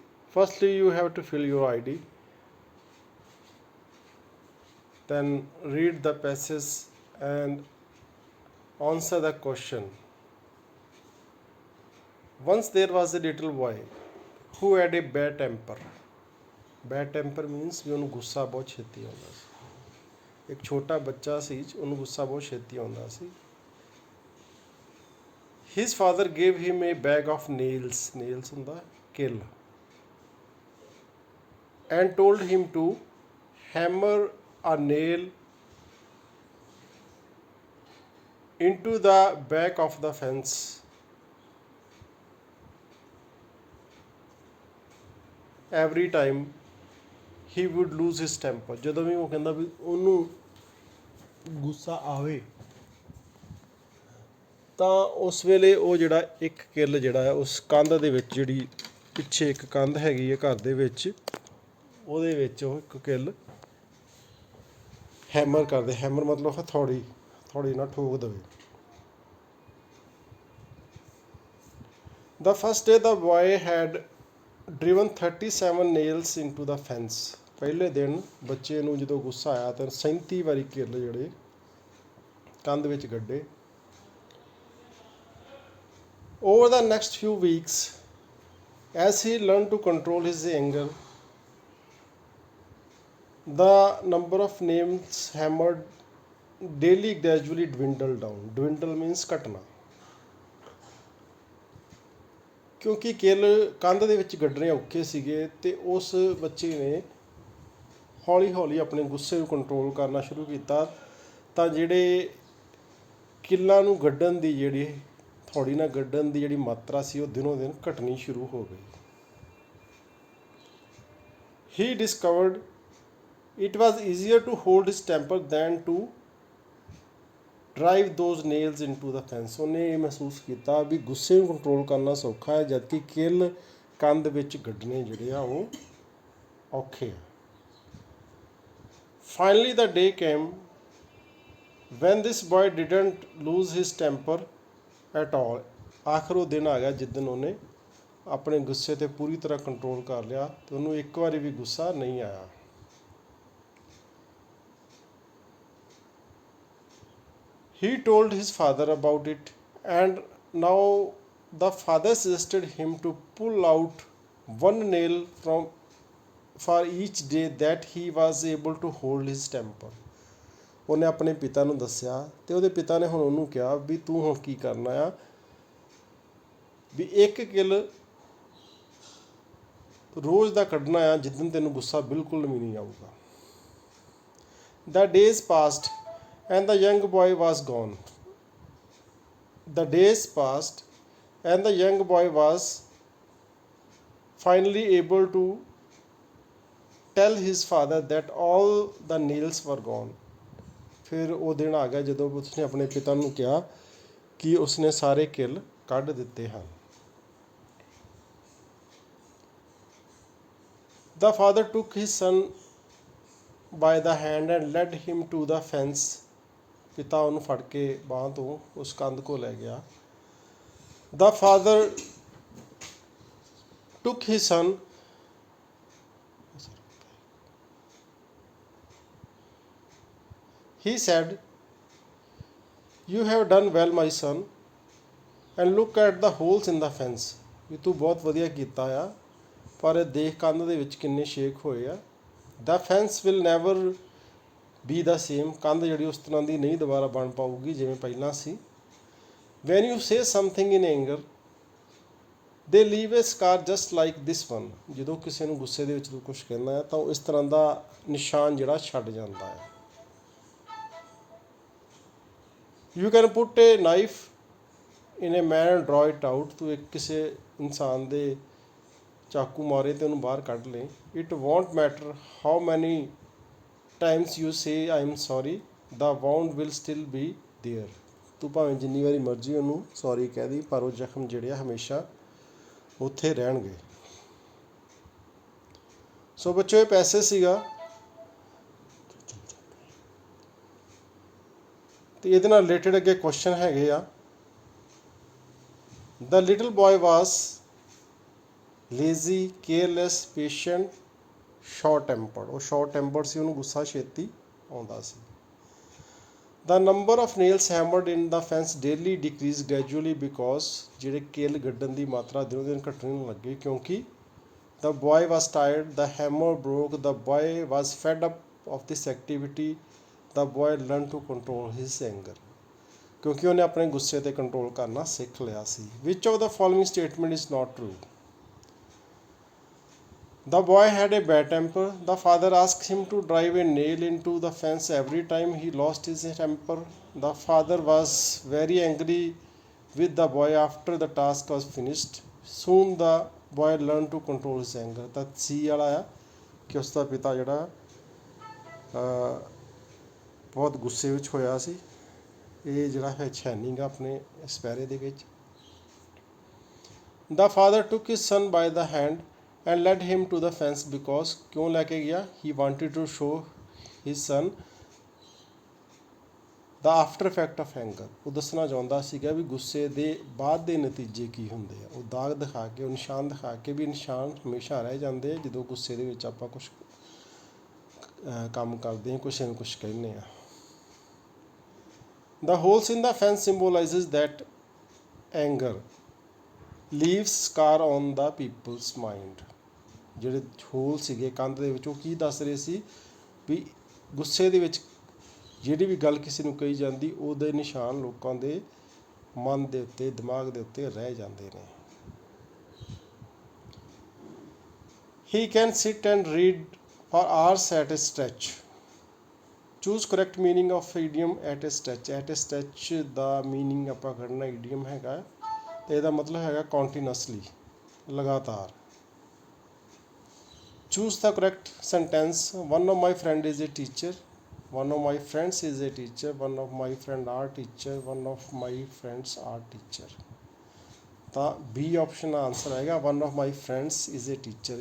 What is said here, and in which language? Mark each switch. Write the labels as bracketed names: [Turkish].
[English] Firstly, you have to fill your ID, then read the passage and answer the question. Once there was a little boy who had a bad temper. [Punjabi] Bad temper means ਵੀ ਉਹਨੂੰ ਗੁੱਸਾ ਬਹੁਤ ਛੇਤੀ ਆਉਂਦਾ ਸੀ। ਇੱਕ ਛੋਟਾ ਬੱਚਾ ਸੀ ਉਹਨੂੰ ਗੁੱਸਾ ਬਹੁਤ ਛੇਤੀ ਆਉਂਦਾ ਸੀ। [English] His father gave him a bag of nails, nails [Punjabi] ਹੁੰਦਾ ਕਿੱਲ, [English] and told him to hammer a nail into the back of the fence every time he would lose his temper। [Punjabi] ਜਦੋਂ ਵੀ ਉਹ ਕਹਿੰਦਾ ਵੀ ਉਹਨੂੰ ਗੁੱਸਾ ਆਵੇ ਤਾਂ ਉਸ ਵੇਲੇ ਉਹ ਜਿਹੜਾ ਇੱਕ ਕਿੱਲ ਜਿਹੜਾ ਹੈ ਉਸ ਕੰਧ ਦੇ ਵਿੱਚ, ਜਿਹੜੀ ਪਿੱਛੇ ਇੱਕ ਕੰਧ ਹੈਗੀ ਹੈ ਘਰ ਦੇ ਵਿੱਚ, ਉਹਦੇ ਵਿੱਚ ਉਹ ਇੱਕ ਕਿੱਲ ਹੈਮਰ ਕਰਦੇ। ਹੈਮਰ ਮਤਲਬ ਹਥੌੜੀ, ਹਥੌੜੀ ਨਾਲ ਠੋਕ ਦੇਵੇ। [English] The first day the boy had driven 37 nails into the fence। [Punjabi] ਪਹਿਲੇ ਦਿਨ ਬੱਚੇ ਨੂੰ ਜਦੋਂ ਗੁੱਸਾ ਆਇਆ ਤਾਂ 37 ਵਾਰੀ ਕਿੱਲ ਜਿਹੜੇ ਕੰਧ ਵਿੱਚ ਗੱਡੇ। [English] Over the next few weeks, as he learned to control his anger, the number of nails hammered daily gradually dwindled down। Dwindle means ਘਟਣਾ। [Punjabi] ਕਿਉਂਕਿ ਕਿੱਲ ਕੰਧ ਦੇ ਵਿੱਚ ਗੱਡਣੇ ਔਖੇ ਸੀਗੇ ਅਤੇ ਉਸ ਬੱਚੇ ਨੇ ਹੌਲੀ ਹੌਲੀ ਆਪਣੇ ਗੁੱਸੇ ਨੂੰ ਕੰਟਰੋਲ ਕਰਨਾ ਸ਼ੁਰੂ ਕੀਤਾ, ਤਾਂ ਜਿਹੜੇ ਕਿੱਲਾਂ ਨੂੰ ਗੱਡਣ ਦੀ, ਜਿਹੜੀ ਹਥੌੜੀ ਨਾਲ ਗੱਡਣ ਦੀ ਜਿਹੜੀ ਮਾਤਰਾ ਸੀ ਉਹ ਦਿਨੋਂ ਦਿਨ ਘਟਣੀ ਸ਼ੁਰੂ ਹੋ ਗਈ। [English] He discovered it was easier to hold his temper than to drive those nails into the fence। [Punjabi] ਉਹਨੇ ਇਹ ਮਹਿਸੂਸ ਕੀਤਾ ਵੀ ਗੁੱਸੇ ਨੂੰ ਕੰਟਰੋਲ ਕਰਨਾ ਸੌਖਾ ਹੈ, ਜਦਕਿ ਕਿੱਲ ਕੰਧ ਵਿੱਚ ਗੱਡਣੇ ਜਿਹੜੇ ਆ ਉਹ ਔਖੇ ਆ। [English] Finally the day came when this boy didn't lose his temper at all। [Punjabi] ਆਖਰ ਉਹ ਦਿਨ ਆ ਗਿਆ ਜਿਸ ਦਿਨ ਉਹਨੇ ਆਪਣੇ ਗੁੱਸੇ 'ਤੇ ਪੂਰੀ ਤਰ੍ਹਾਂ ਕੰਟਰੋਲ ਕਰ ਲਿਆ ਅਤੇ ਉਹਨੂੰ ਇੱਕ ਵਾਰੀ ਵੀ ਗੁੱਸਾ ਨਹੀਂ ਆਇਆ। [English] He told his father about it, and now the father suggested him to pull out one nail for each day that he was able to hold his temper। [Punjabi] ਉਹਨੇ ਆਪਣੇ ਪਿਤਾ ਨੂੰ ਦੱਸਿਆ ਅਤੇ ਉਹਦੇ ਪਿਤਾ ਨੇ ਹੁਣ ਉਹਨੂੰ ਕਿਹਾ ਵੀ ਤੂੰ ਹੁਣ ਕੀ ਕਰਨਾ ਆ, ਵੀ ਇੱਕ ਕਿੱਲ ਰੋਜ਼ ਦਾ ਕੱਢਣਾ ਆ ਜਿਸ ਦਿਨ ਤੈਨੂੰ ਗੁੱਸਾ ਬਿਲਕੁਲ ਵੀ ਨਹੀਂ ਆਊਗਾ। [English] The days passed and the young boy was gone। The days passed and the young boy was finally able to tell his father that all the nails were gone। [Punjabi] ਫਿਰ ਉਹ ਦਿਨ ਆ ਗਿਆ ਜਦੋਂ ਉਸਨੇ ਆਪਣੇ ਪਿਤਾ ਨੂੰ ਕਿਹਾ ਕਿ ਉਸਨੇ ਸਾਰੇ ਕਿੱਲ ਕੱਢ ਦਿੱਤੇ ਹਨ। [English] The father took his son by the hand and led him to the fence। [Punjabi] ਪਿਤਾ ਉਹਨੂੰ ਫੜ ਕੇ ਬਾਂਹ ਤੋਂ ਉਸ ਕੰਧ ਕੋਲ ਲੈ ਗਿਆ। [English] The father took his son he said, "You have done well, my son, and look at the holes in the fence। [Punjabi] ਵੀ ਤੂੰ ਬਹੁਤ ਵਧੀਆ ਕੀਤਾ ਆ, ਪਰ ਦੇਖ ਕੰਧ ਦੇ ਵਿੱਚ ਕਿੰਨੇ ਛੇਕ ਹੋਏ ਆ। [English] The fence will never be the same। [Punjabi] ਕੰਧ ਜਿਹੜੀ ਉਸ ਤਰ੍ਹਾਂ ਦੀ ਨਹੀਂ ਦੁਬਾਰਾ ਬਣ ਪਾਊਗੀ ਜਿਵੇਂ ਪਹਿਲਾਂ ਸੀ। [English] When you say something in anger, they leave a scar just like this one। [Punjabi] ਜਦੋਂ ਕਿਸੇ ਨੂੰ ਗੁੱਸੇ ਦੇ ਵਿੱਚ ਤੂੰ ਕੁਛ ਕਹਿੰਦਾ ਹੈ ਤਾਂ ਉਹ ਇਸ ਤਰ੍ਹਾਂ ਦਾ ਨਿਸ਼ਾਨ ਜਿਹੜਾ ਛੱਡ ਜਾਂਦਾ ਹੈ। [English] You can put a knife in a man and draw it out। [Punjabi] ਤੂੰ ਇੱਕ ਕਿਸੇ ਇਨਸਾਨ ਦੇ ਚਾਕੂ ਮਾਰੇ ਤੇ ਉਹਨੂੰ ਬਾਹਰ ਕੱਢ ਲੈ। [English] It won't matter how many times you say I am sorry, the wound will still be there। [Punjabi] ਤੂੰ ਭਾਵੇਂ ਜਿੰਨੀ ਵਾਰੀ ਮਰਜ਼ੀ ਉਹਨੂੰ ਸੌਰੀ ਕਹਿ ਦੀ, ਪਰ ਉਹ ਜ਼ਖਮ ਜਿਹੜੇ ਆ ਹਮੇਸ਼ਾ ਉੱਥੇ ਰਹਿਣਗੇ। ਸੋ ਬੱਚੋ ਇਹ ਪੈਸੇ ਸੀਗਾ ਤੇ ਇਹਦੇ ਨਾਲ ਰਿਲੇਟਡ ਅੱਗੇ ਕੁਐਸਚਨ ਹੈਗੇ ਆ। [English] The little boy was lazy, careless, patient, short tempered. [Punjabi] ਉਹ ਸ਼ਾਰਟ ਟੈਂਪਰਡ ਸੀ, ਉਹਨੂੰ ਗੁੱਸਾ ਛੇਤੀ ਆਉਂਦਾ ਸੀ। [English] the number of nails hammered in the fence daily decrease gradually because [Punjabi] ਜਿਹੜੇ ਕਿੱਲ ਗੱਡਣ ਦੀ ਮਾਤਰਾ ਦਿਨੋਂ ਦਿਨ ਘਟਣ ਲੱਗੀ ਕਿਉਂਕਿ [English] the boy was tired, the hammer broke, the boy was fed up of this activity, the boy learned to control his anger। [Punjabi] ਕਿਉਂਕਿ ਉਹਨੇ ਆਪਣੇ ਗੁੱਸੇ ਤੇ ਕੰਟਰੋਲ ਕਰਨਾ ਸਿੱਖ ਲਿਆ ਸੀ। [English] which of the following statement is not true? The boy had a bad temper, the father asked him to drive a nail into the fence every time he lost his temper, the father was very angry with the boy after the task was finished, soon the boy learned to control his anger। [Punjabi] ਤਾਂ ਸੀ ਵਾਲਾ ਆ ਕਿ ਉਸ ਦਾ ਪਿਤਾ ਜਿਹੜਾ ਬਹੁਤ ਗੁੱਸੇ ਵਿੱਚ ਹੋਇਆ ਸੀ। ਇਹ ਜਿਹੜਾ ਹੈ ਛੈਨਿੰਗ ਆਪਣੇ ਇਸ ਪੈਰੇ ਦੇ ਵਿੱਚ। [English] The father took his son by the hand and led him to the fence because [Punjabi] ਕਿਉਂ ਲੈ ਕੇ ਗਿਆ? [English] He wanted to show his son the after effect of anger। [Punjabi] ਉਹ ਦੱਸਣਾ ਚਾਹੁੰਦਾ ਸੀਗਾ ਵੀ ਗੁੱਸੇ ਦੇ ਬਾਅਦ ਦੇ ਨਤੀਜੇ ਕੀ ਹੁੰਦੇ ਆ। ਉਹ ਦਾਗ ਦਿਖਾ ਕੇ, ਉਹ ਨਿਸ਼ਾਨ ਦਿਖਾ ਕੇ ਵੀ ਨਿਸ਼ਾਨ ਹਮੇਸ਼ਾ ਰਹਿ ਜਾਂਦੇ ਆ ਜਦੋਂ ਗੁੱਸੇ ਦੇ ਵਿੱਚ ਆਪਾਂ ਕੁਛ ਕੰਮ ਕਰਦੇ ਹਾਂ, ਕਿਸੇ ਨੂੰ ਕੁਛ ਕਹਿੰਦੇ ਆ। [English] The holes in the fence symbolizes that anger leaves scar on the people's mind। [Punjabi] ਜਿਹੜੇ ਹੋਲ ਸੀਗੇ ਕੰਧ ਦੇ ਵਿੱਚ ਉਹ ਕੀ ਦੱਸ ਰਹੇ ਸੀ ਵੀ ਗੁੱਸੇ ਦੇ ਵਿੱਚ ਜਿਹੜੀ ਵੀ ਗੱਲ ਕਿਸੇ ਨੂੰ ਕਹੀ ਜਾਂਦੀ ਉਹਦੇ ਨਿਸ਼ਾਨ ਲੋਕਾਂ ਦੇ ਮਨ ਦੇ ਉੱਤੇ, ਦਿਮਾਗ ਦੇ ਉੱਤੇ ਰਹਿ ਜਾਂਦੇ ਨੇ। [English] He can sit and read for hours at a stretch। Choose correct meaning of idiom at a stretch। at a stretch [Punjabi] ਦਾ meaning ਆਪਾਂ ਕੱਢਣਾ idiom ਹੈਗਾ ਤੇ ਇਹਦਾ ਮਤਲਬ ਹੈਗਾ continuously, ਲਗਾਤਾਰ। [English] Choose the correct sentence। One of my friend is a teacher, one of my friends is a teacher, one of my friend are teacher, one of my friends are teacher। [Punjabi] ਤਾਂ B option answer ਆਏਗਾ [English] one of my friends is a teacher।